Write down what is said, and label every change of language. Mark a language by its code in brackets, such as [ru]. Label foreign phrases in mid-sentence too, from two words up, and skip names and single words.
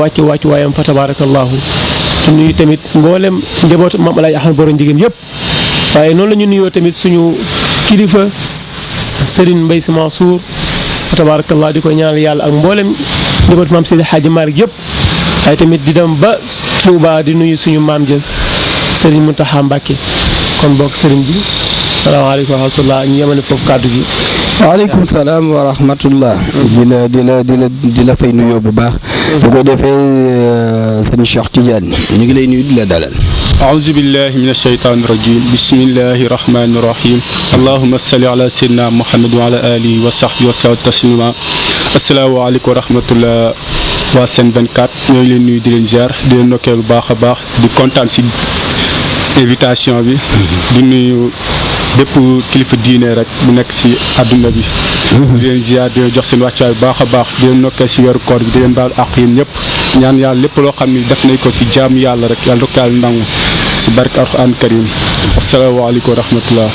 [wo] wàcc waayam fa tabarakallahu te nuyu tamit mboolem njabootu Maam Alaaji Ahmad Boro Njegéen yëpp waaye noonu la ñu nuyoo tamit suñu kilifa Serigne Mbaye Sy Mansour fa tabarakallahu di ko ñaanal yàlla ak mboolem njabootu Maam Seydi Hadji Malick yëpp waaye tamit di dem ba Touba di nuyu suñu maam Jës Serigne Mountakha Mbacké kon bokk Serigne bi [ar] السلام عليكم ورحمة الله [wo] ñu yemale foofu kàddu gi. [ar] وعليكم السلام ورحمة الله [wo] di la fay nuyoo bu baax bu ko defee sëñ Cheikh Tidiane ñu ngi lay nuyu di la dalal [ar] أعوذ بالله من الشيطان الرجيم بسم الله الرحمن الرحيم اللهم صل على سيدنا محمد وعلى آله وصحبه وسلم تسليما السلام عليكم ورحمة الله [wo] waa Sen 24 ñoo ngi leen nuyu di leen ziar di leen nokkee bu baax a baax di kontaan si invitation bi. di nuyu bépp kilifa diine rek bu nekk si àdduna bi. di leen ziar di leen jox seen wàccuwaay bu baax a baax di leen nokkee si weeru koor bi di leen baal àq yéen ñëpp ñaan yàlla lépp loo xam ni def nañ ko si jaamu yàlla rek yàlla ko yàlla nangu si barke [ar] القرآن الكريم السلام عليكم ورحمة الله.